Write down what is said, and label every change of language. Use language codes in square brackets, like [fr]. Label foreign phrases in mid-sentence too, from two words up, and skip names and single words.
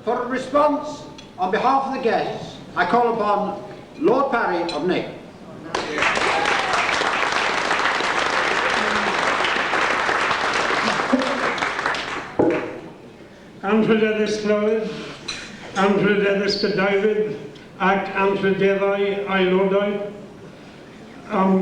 [en] response, on behalf of the guests, I call upon Lord Parry of Nail. [cy] Anrhydeddus Clywyd, anrhydeddus Cadeirydd, ac anrhydeddau aelodau, am